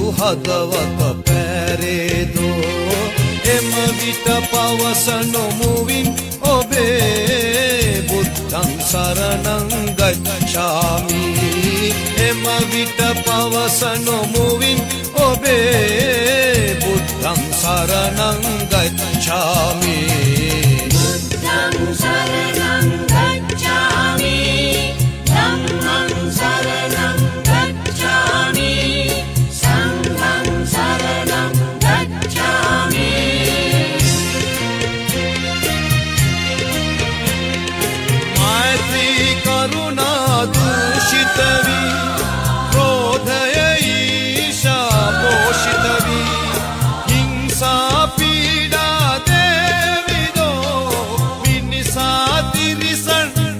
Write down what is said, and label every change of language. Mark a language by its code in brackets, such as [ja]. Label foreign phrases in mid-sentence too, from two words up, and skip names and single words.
[si] හදවත පැරේදෝ එම විට පවසන මුවින් ඔබේ [pi] බුද්ධං සරණං ගච්ඡාමි [si] එම විට පවසන මුවින් ඔබේ [pi] බුද්ධං සරණං ගච්ඡාමි බුද්ධං සරණං ගච්ඡාමි ධම්මං සරණං ගච්ඡාමි සංඝං සරණං ගච්ඡාමි [si] මෛත්‍රී කරුණා දූෂිත වී ක්‍රෝධය ඊර්ෂ්‍යා පෝෂිත වී හිංසා පීඩා දේවිදෝ මිනිසා තිරිසන්